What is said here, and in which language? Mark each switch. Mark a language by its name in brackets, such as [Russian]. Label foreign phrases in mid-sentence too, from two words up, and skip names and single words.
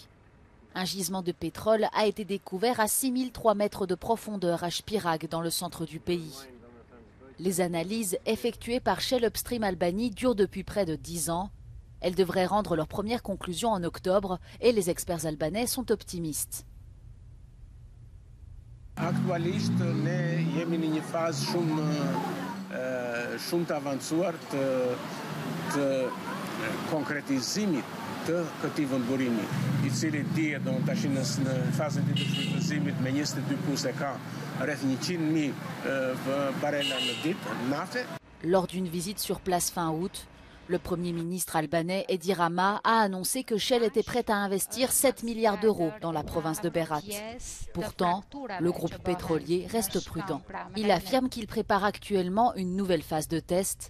[French] Un gisement de pétrole a été découvert à 6003 mètres de profondeur à Shpirag, dans le centre du pays. Les analyses effectuées par Shell Upstream Albanie durent depuis près de 10 ans. Elles devraient rendre leurs premières conclusions en octobre et les experts albanais sont optimistes. [Albanian] Aktualisht ne jemi në një fazë shumë të avancuar të konkretizimit të këtij vendburimi, I cili dihet tash në fazën e shfrytëzimit me 22 e ka rreth 100.000 barela në ditë nafte. [French] Lors d'une visite sur place fin août, le Premier ministre albanais Edi Rama a annoncé que Shell était prête à investir 7 milliards d'euros dans la province de Berat. Pourtant, le groupe pétrolier reste prudent. Il affirme qu'il prépare actuellement une nouvelle phase de test.